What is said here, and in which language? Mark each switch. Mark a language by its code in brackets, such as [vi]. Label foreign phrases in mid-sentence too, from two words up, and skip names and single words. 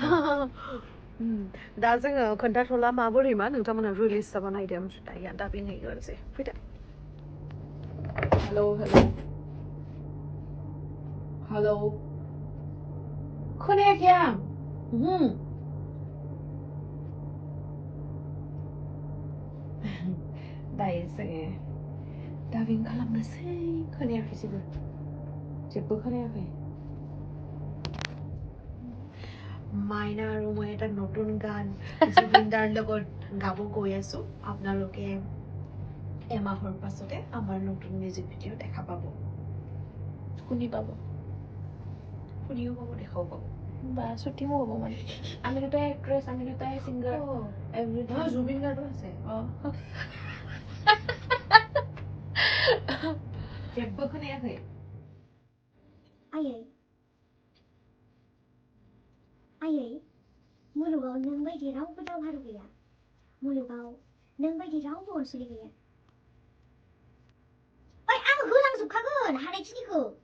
[brx] दा जोङो खोन्थाथ'ला माबोरै मा नोंथांमोना रिलिज जाबा नायदो ओमफ्राय दायो डाबिं हैग्रोनोसै फैदो हेलौ खोनायाखै आं दायो जोङो डाबिं खालामनोसै खोनायाखै जेबो खोनायाखै [as] মাইনা আৰু মই এটা নতুন গান জুবিনদাৰ লগত গাব গৈ আছো আপোনালোকে এমাহৰ পাছতে আমাৰ নতুন [en] music video' [as] দেখা পাব শুনি পাব শুনিও পাব দেখাও পাব বা শ্বুটিঙো হ'ব মানে আমি দুটাই এক্ট্ৰেছ আমি দুটাই ছিংগাৰ এভৰিথিং জুবিন গাৰ্ডো আছে [brx] जेबो खोनायाखै आयै मुलुगाव नों बायदि रावबो दावहारु गैया मुलुगाव नों बायदि रावबो अनसुलि गैया ओइ आं होलांजोबखागोन हानायखिनिखौ